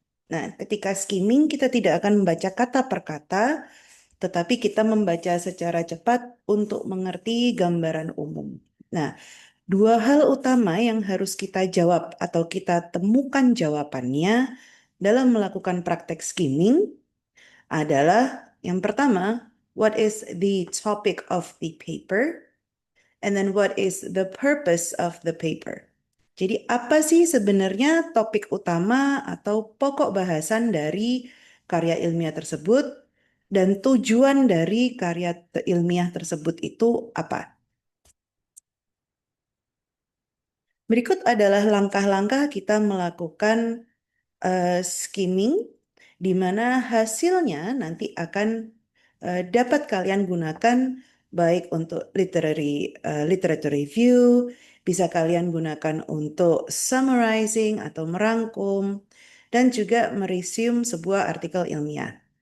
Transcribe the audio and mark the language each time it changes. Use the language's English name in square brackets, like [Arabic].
[Indonesian] Nah, ketika skimming kita tidak akan membaca kata per kata, tetapi kita membaca secara cepat untuk mengerti gambaran umum. Nah, dua hal utama yang harus kita jawab atau kita temukan jawabannya dalam melakukan praktek skimming adalah yang pertama, [English] what is the topic of the paper? And then what is the purpose of the paper? [Indonesian] Jadi apa sih sebenarnya topik utama atau pokok bahasan dari karya ilmiah tersebut dan tujuan dari karya ilmiah tersebut itu apa? Berikut adalah langkah-langkah kita melakukan skimming di mana hasilnya nanti akan dapat kalian gunakan baik untuk literature review, bisa kalian gunakan untuk summarizing atau merangkum, dan juga meresume sebuah artikel ilmiah.